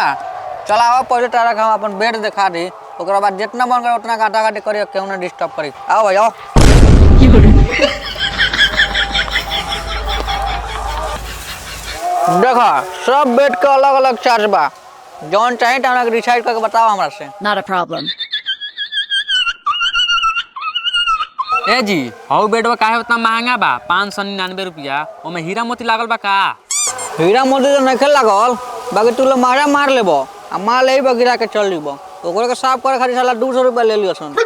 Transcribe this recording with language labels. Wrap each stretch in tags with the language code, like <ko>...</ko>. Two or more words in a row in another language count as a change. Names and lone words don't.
<bho>चला आओ पहले तारा हम अपन बेड दिखा दी, ओकरा बाद जितना मन करे उतना काटा काटी करियो, केहू ना डिस्टर्ब करी। आओ भाई आओ। देखा सब बेड के अलग अलग चार्ज बा, जौन चाहे तौन के डिसाइड करके बताओ हमरा से।</bho> <en>Not a problem.</en> <bho>ए जी हाउ बेडवा काहे उतना महंगा बा? 599 रुपया, ओमे हीरा मोती लागल बा का? हीरा मोती तो नहीं लागल, बाकी तू लोग मारा मार लेबो, आ माल यही गिरा के चल जीबो, ओकरे के साफ करे खातिर साला 200 रुपया ले लियो सन।</bho>